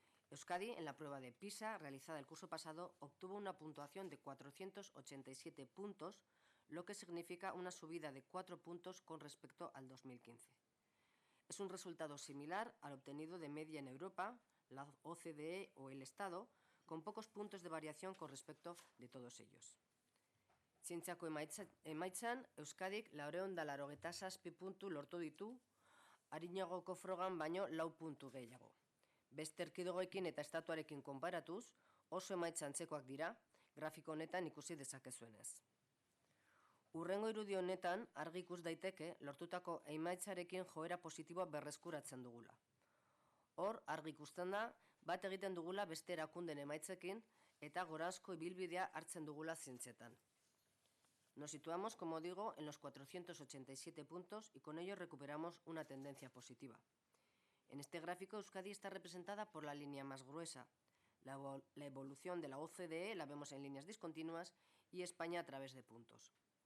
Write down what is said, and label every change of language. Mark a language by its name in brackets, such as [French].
[Spanish] Euskadi, en la prueba de PISA realizada el curso pasado, obtuvo una puntuación de 487 puntos, lo que significa una subida de 4 puntos con respecto al 2015. Es un resultado similar al obtenido de media en Europa, la OCDE o el Estado, con pocos puntos de variación con respecto de todos ellos. [Basque] Zientziako emaitzan, Euskadik 487 puntu lortu ditu, Arinagoko frogan baino 4 puntu gehiago. Beste erkidegoekin eta estatuarekin konparatuz, oso emaitza antzekoak dira, grafiko honetan ikusi dezakezuenez. Hurrengo irudi honetan argi ikus daiteke lortutako emaitzarekin joera positiboa berreskuratzen dugula. Hor, argi ikusten da, bat egiten dugula beste erakunden emaitzekin eta gorazko ibilbidea hartzen dugula zientzietan. [Spanish] Nos situamos, como digo, en los 487 puntos y con ello recuperamos una tendencia positiva. En este gráfico, Euskadi está representada por la línea más gruesa. La evolución de la OCDE la vemos en líneas discontinuas y España a través de puntos.